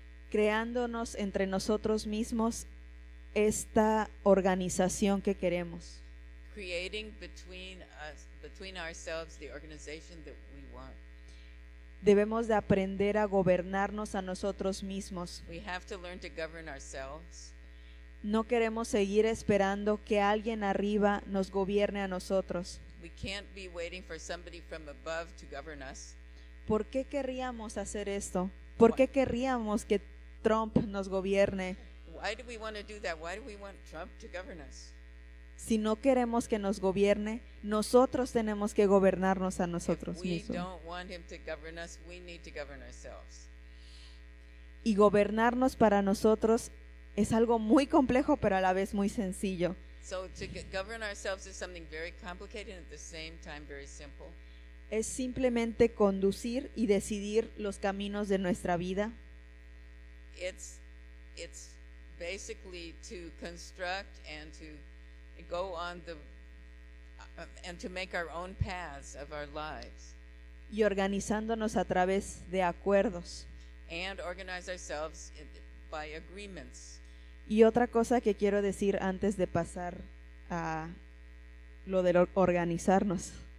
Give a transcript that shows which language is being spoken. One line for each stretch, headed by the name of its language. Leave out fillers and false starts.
Spanish: creándonos entre nosotros mismos esta organización que queremos.
English: creating between ourselves the organization that we want.
Spanish: Debemos de aprender a gobernarnos a nosotros mismos.
English: We have to learn to govern ourselves.
Spanish: No queremos seguir esperando que alguien arriba nos gobierne a nosotros.
English: We can't be waiting for somebody from above to govern us.
Spanish: ¿Por qué querríamos hacer esto? ¿Por qué querríamos que Trump nos gobierne?
English: Why do we want to do that? Why do we want Trump to govern us?
Spanish: Si no queremos que nos gobierne, nosotros tenemos que gobernarnos a
English: If
Spanish: nosotros
English: we
Spanish: mismos.
English: don't want him to govern us, we need to govern ourselves.
Spanish: Y gobernarnos para nosotros es algo muy complejo, pero a la vez muy sencillo.
English: So to govern ourselves is something very complicated and at the same time very simple.
Spanish: Es simplemente conducir y decidir los caminos de nuestra vida.
English: It's basically to construct and to go on and to make our own paths of our lives
Spanish: Y organizándonos a través de acuerdos.
English: and organize ourselves by agreements.
Spanish: Y otra cosa que quiero decir antes de pasar a lo de organizarnos.